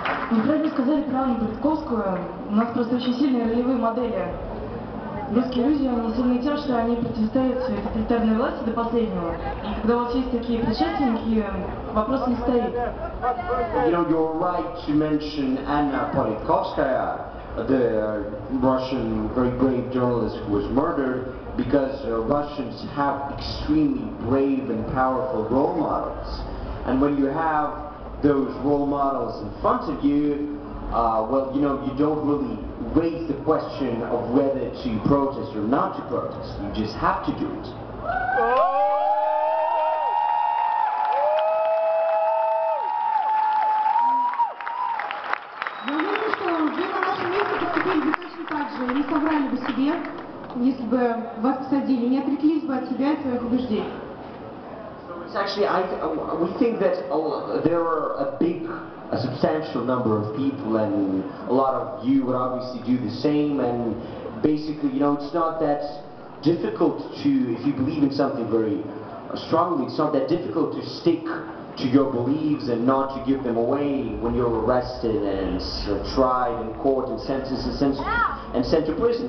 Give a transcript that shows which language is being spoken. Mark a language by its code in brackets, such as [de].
[ru] Вы правильно сказали про Анну Политковскую. У нас просто очень сильные ролевые модели. Русские люди, они сильны тем, что они противостоят своей тоталитарной власти до последнего. И когда у вас есть такие предшественники, вопрос не стоит. [en] You know, you're right to mention Anna Politkovskaya, the Russian very brave journalist who was murdered, because Russians have extremely brave and powerful role models. And when you have those role models in front of you, you don't really raise the question of whether to protest or not to protest. You just have to do it. [ru] Я уверена, что вы на нашем месте поступили бы точно так же, не соврали бы себе, если бы вас посадили, не отреклись бы от себя и своих убеждений. [en] it's actually, we think that there are a substantial number of people, and a lot of you would obviously do the same, and basically, you know, it's not that difficult to, if you believe in something very strongly, it's not that difficult to stick to your beliefs and not to give them away when you're arrested and tried in court and sentenced and sent to prison.